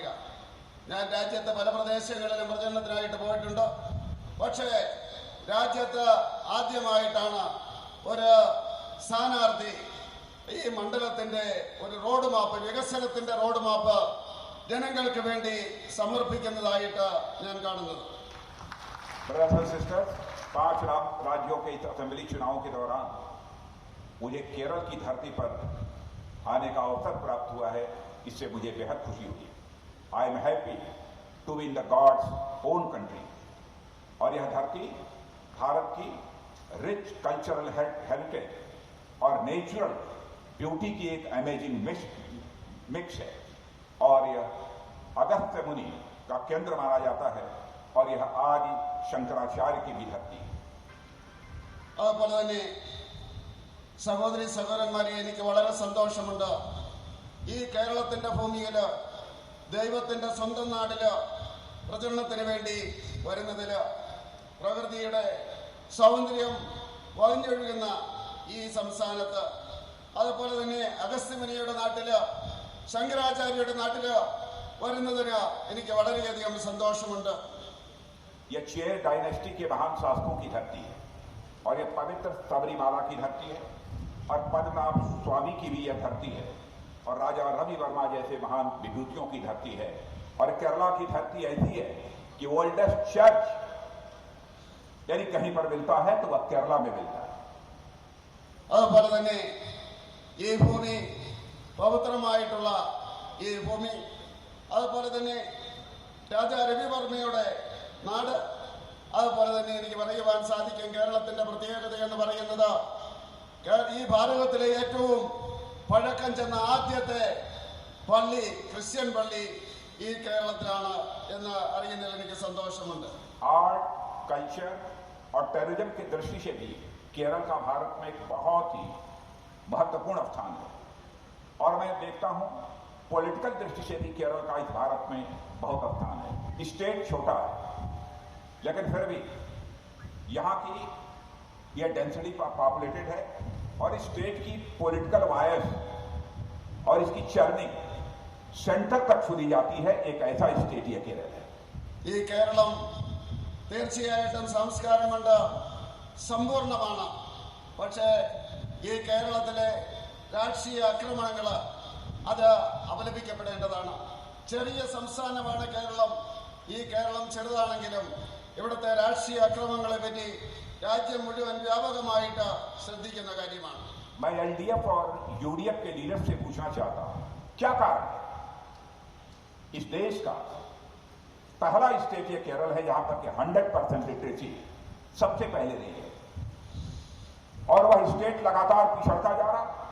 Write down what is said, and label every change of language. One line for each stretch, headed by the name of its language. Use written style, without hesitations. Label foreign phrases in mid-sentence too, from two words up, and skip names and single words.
Malayalam: ഞാൻ രാജ്യത്തെ പല പ്രദേശങ്ങളിലും പ്രചരണത്തിനായിട്ട് പോയിട്ടുണ്ട്. പക്ഷേ രാജ്യത്ത് ആദ്യമായിട്ടാണ് ഒരു സ്ഥാനാർത്ഥി ഈ മണ്ഡലത്തിന്റെ ഒരു റോഡ് മാപ്പ്, വികസനത്തിന്റെ റോഡ് മാപ്പ് ജനങ്ങൾക്ക് വേണ്ടി സമർപ്പിക്കുന്നതായിട്ട് ഞാൻ കാണുന്നത്.
English: Brothers and sisters,
Hindi: 5 राज्यों के असेंबली चुनावों के दौरान मुझे केरल की धरती पर आने का अवसर प्राप्त हुआ है। इससे मुझे बेहद खुशी हुई।
English: I am happy to be in the God's own country.
Hindi: और यह धरती भारत की
English: rich cultural heritage
Hindi: और नेचुरल ब्यूटी की एक
English: amazing mix
Hindi: है और यह अगस्त्य मुनि का केंद्र माना जाता है और यह आदि शंकराचार्य की भी धरती है।
Malayalam: അതുപോലെ തന്നെ സഹോദരി സഹോദരന്മാരെ, എനിക്ക് വളരെ സന്തോഷമുണ്ട് ഈ കേരളത്തിന്റെ ഭൂമിയിൽ ദൈവത്തിന്റെ സ്വന്തം നാട്ടിൽ പ്രചരണത്തിന് വേണ്ടി വരുന്നതിൽ. പ്രകൃതിയുടെ സൗന്ദര്യം വഴിഞ്ഞൊഴുകുന്ന ഈ സംസ്ഥാനത്ത്, അതുപോലെ തന്നെ അഗസ്ത്യമുനിയുടെ നാട്ടിൽ, ശങ്കരാചാര്യയുടെ നാട്ടിൽ വരുന്നതിന് എനിക്ക് വളരെയധികം സന്തോഷമുണ്ട്.
Hindi: यह 6 डायनेस्टी के महान शासकों की धरती है और यह पवित्र सबरीमाला की धरती है और पद्मनाभ स्वामी की भी यह धरती है और राजा रवि वर्मा जैसे महान विभूतियों की धरती है। और केरला की धरती ऐसी है कि
English: oldest church
Hindi: यानी कहीं पर मिलता है तो वह केरला में मिलता है।
Malayalam: അതുപോലെ തന്നെ ഈ ഭൂമി പവിത്രമായിട്ടുള്ള ഈ ഭൂമി, അതുപോലെ തന്നെ രാജാ രവിവർമ്മയുടെ നാട്, അതുപോലെ തന്നെ എനിക്ക് പറയുവാൻ സാധിക്കും കേരളത്തിന്റെ പ്രത്യേകത എന്ന് പറയുന്നത് ഈ ഭാരതത്തിലെ ഏറ്റവും പഴക്കം ചെന്ന ആദ്യത്തെ പള്ളി, ക്രിസ്ത്യൻ പള്ളി ഈ കേരളത്തിലാണ് എന്ന് അറിയുന്നതിൽ എനിക്ക് സന്തോഷമുണ്ട്।
English: art, culture
Hindi: और टूरिज्म की दृष्टि से भी केरल का भारत में एक बहुत ही महत्वपूर्ण स्थान है और मैं देखता हूं पॉलिटिकल दृष्टि से भी केरल का इस भारत में बहुत स्थान है। स्टेट छोटा है लेकिन फिर भी यहाँ की यह
English: density populated
Hindi: है और स्टेट की
English: political wires
Hindi: और इसकी चर्निंग सेंटर तक छुड़ी जाती है। एक ऐसा स्टेट यह केरल है।
Malayalam: ഈ കേരളം തീർച്ചയായിട്ടും സംസ്കാരം കൊണ്ട് സമ്പൂർണ്ണമാണ്. പക്ഷേ ഈ കേരളത്തിലെ രാഷ്ട്രീയ ആക്രമണങ്ങൾ അത് അപലപിക്കപ്പെടേണ്ടതാണ്. ചെറിയ സംസ്ഥാനമാണ് കേരളം. ഈ കേരളം ചെറുതാണെങ്കിലും ഇവിടുത്തെ രാഷ്ട്രീയ അക്രമങ്ങളെ പറ്റി രാജ്യം മുഴുവൻ വ്യാപകമായിട്ട് ശ്രദ്ധിക്കുന്ന കാര്യമാണ്.
Hindi: मैं एलडीएफ और यूडीएफ के लीडर से पूछना चाहता हूं, क्या कारण है इस देश का पहला स्टेट ये केरल है जहां पर कि 100% लिटरेसी सबसे पहले रही है और वह स्टेट लगातार पिछड़ता जा रहा।